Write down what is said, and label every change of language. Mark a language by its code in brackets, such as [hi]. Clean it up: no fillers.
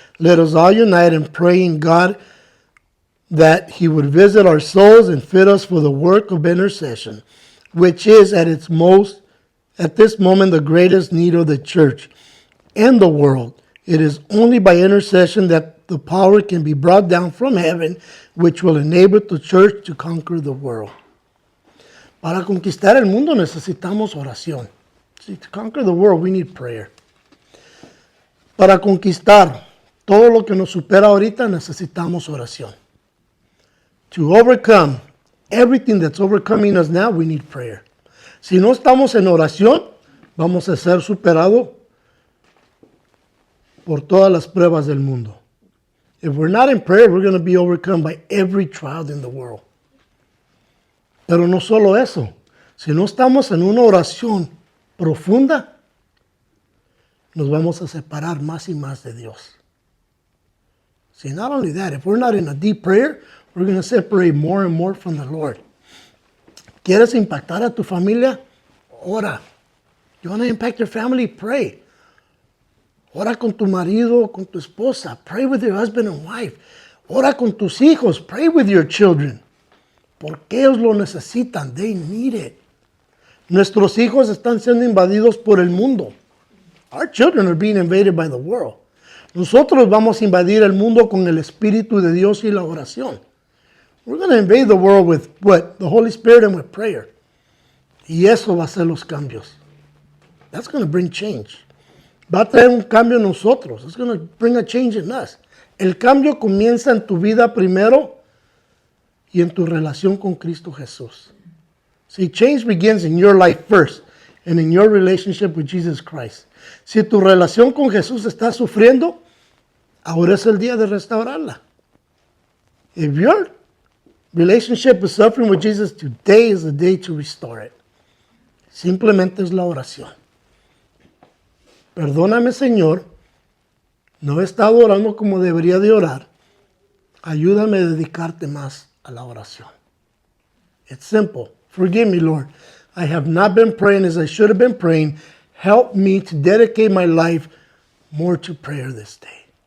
[en] Let us all unite in praying God that He would visit our souls and fit us for the work of intercession, which is at this moment the greatest need of the church and the world. It is only by intercession that the power can be brought down from heaven, which will enable the church to conquer the world. [es] Para conquistar el mundo necesitamos oración. [en] See, to conquer the world, we need prayer. [es] Para conquistar todo lo que nos supera ahorita, necesitamos oración. [en] To overcome everything that's overcoming us now, we need prayer. [es] Si no estamos en oración, vamos a ser superados por todas las pruebas del mundo. [en] If we're not in prayer, we're going to be overcome by every trial in the world. [es] Pero no solo eso. Si no estamos en una oración profunda, nos vamos a separar más y más de Dios. [en] See, not only that, if we're not in a deep prayer, we're going to separate more and more from the Lord. [es] ¿Quieres impactar a tu familia? Ora. [en] You want to impact your family? Pray. [es] Ora con tu marido, con tu esposa. [en] Pray with your husband and wife. [es] Ora con tus hijos. [en] Pray with your children. [es] Porque ellos lo necesitan. [en] They need it. [es] Nuestros hijos están siendo invadidos por el mundo. [en] Our children are being invaded by the world. [es] Nosotros vamos a invadir el mundo con el Espíritu de Dios y la oración. [en] We're going to invade the world with what? The Holy Spirit and with prayer. [es] Y eso va a ser los cambios. [en] That's going to bring change. [es] Va a traer un cambio en nosotros. [en] It's going to bring a change in us. [es] El cambio comienza en tu vida primero y en tu relación con Cristo Jesús. [en] See, change begins in your life first and in your relationship with Jesus Christ. [es] Si tu relación con Jesús está sufriendo, ahora es el día de restaurarla. [en] If your relationship is suffering with Jesus, today is the day to restore it. [es] Simplemente es la oración. Perdóname, Señor, no he estado orando como debería de orar. Ayúdame a dedicarte más a la oración. [en] It's simple. Forgive me, Lord. I have not been praying as I should have been praying. Help me to dedicate my life more to prayer this day.